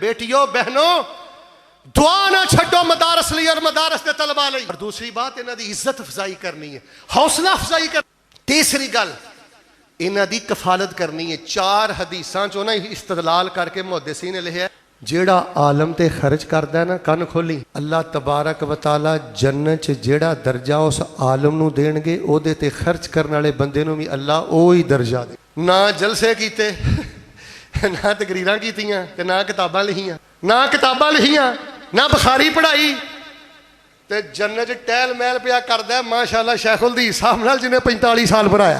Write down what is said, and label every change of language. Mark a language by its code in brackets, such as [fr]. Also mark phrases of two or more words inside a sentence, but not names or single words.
[pa] ਬੇਟੀਓ ਬਹਿਨੋ ਦੁਆ ਨਾ ਛੱਡੋ ਮਦਾਰਸ ਲਈ ਔਰ ਮਦਾਰਸ ਦੇ ਤਲਬਾ ਲਈ। [ur] اور دوسری بات, [pa] ਇਹਨਾਂ ਦੀ ਇੱਜ਼ਤ ਅਫਜ਼ਾਈ ਕਰਨੀ ਹੈ, ਹੌਸਲਾ ਅਫਜ਼ਾਈ ਕਰ। ਤੀਸਰੀ ਗੱਲ, ਇਹਨਾਂ ਦੀ ਕਫਾਲਤ ਕਰਨੀ ਹੈ। 4 ਹਦੀਸਾਂ ਚੋਂ ਨਾ ਇਸਤਦਲਾਲ ਕਰਕੇ ਮੁਹੱਦਿਸੀਨ ਨੇ ਲਿਖਿਆ, ਜਿਹੜਾ ਆਲਮ ਤੇ ਖਰਚ ਕਰਦਾ ਨਾ, ਕੰਨ ਖੋਲੀ, ਅੱਲਾਹ [ar] تبارك وتعالى [pa] जन्नत च ਜਿਹੜਾ ਦਰਜਾ ਉਸ ਆਲਮ ਨੂੰ ਦੇਣਗੇ, ਉਹਦੇ ਤੇ ਖਰਚ ਕਰਨ ਵਾਲੇ ਬੰਦੇ ਨੂੰ ਵੀ ਅੱਲਾਹ ਉਹ ਹੀ ਦਰਜਾ ਦੇ। ਨਾ ਜਲਸੇ ਕੀਤੇ, ਨਾ ਤਕਰੀਰਾਂ ਕੀਤੀਆਂ, ਤੇ ਨਾ ਕਿਤਾਬਾਂ ਲਿਖੀਆਂ, ਨਾ ਕਿਤਾਬਾਂ ਲਿਖੀਆਂ, ਨਾ ਬੁਖਾਰੀ ਪੜ੍ਹਾਈ, ਤੇ ਜੰਨਤ 'ਚ ਟਹਿਲ ਮਹਿਲ ਪਿਆ ਕਰਦਾ ਮਾਸ਼ਾਅੱਲਾ ਸ਼ੈਖੁਲ ਹਦੀਸ ਸਾਹਿਬ ਨਾਲ, ਜਿਹਨੇ 45 ਸਾਲ ਪੜ੍ਹਾਇਆ।